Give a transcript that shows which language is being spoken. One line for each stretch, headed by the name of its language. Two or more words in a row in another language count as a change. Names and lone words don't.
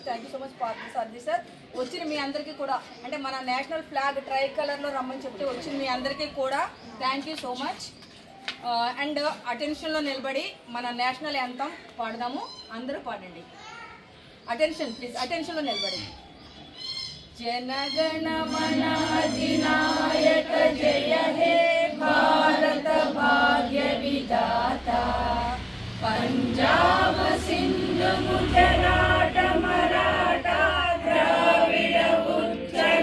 English: thank you so much Parthasarathi sir.
Telugu: వచ్చిన మీ అందరికీ కూడా అంటే మన
English: national flag
Telugu: ట్రై కలర్లో రమ్మని చెప్తే వచ్చిన మీ అందరికీ కూడా
English: thank you so much.
Telugu: అండ్ అటెన్షన్లో నిలబడి మన
English: national anthem
Telugu: పాడదాము. అందరూ పాడండి.
English: attention please,
Telugu: అటెన్షన్లో నిలబడి.
Bangla: জনগণ মন অধিনায়ক জয় হে ভারত ভাগ্য বিধাতা পঞ্জাব সিন্ধু গুজরাট মরাঠা দ্রাবিড় উৎকল